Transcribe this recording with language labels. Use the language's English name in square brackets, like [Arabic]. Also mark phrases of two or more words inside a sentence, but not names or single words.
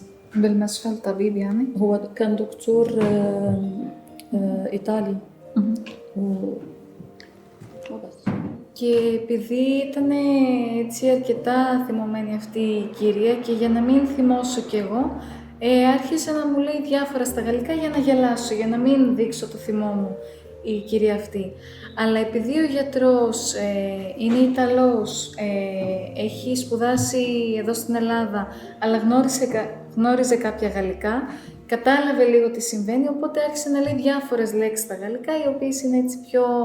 [Arabic] بالمشفى الطبيب يعني؟ هو كان دكتور إيطالي وبس. [Greek] Και επειδή ήταν έτσι αρκετά θυμωμένη αυτή η κυρία και για να μην θυμώσω κι εγώ, άρχισε να μου λέει διάφορα στα γαλλικά για να γελάσω, για να μην δείξω το θυμό μου η κυρία αυτή. Αλλά επειδή ο γιατρός είναι Ιταλός, έχει σπουδάσει εδώ στην Ελλάδα, αλλά γνώριζε κάποια γαλλικά, κατάλαβε λίγο τι συμβαίνει, οπότε άρχισε να λέει διάφορες λέξεις στα γαλλικά, οι οποίες είναι έτσι πιο...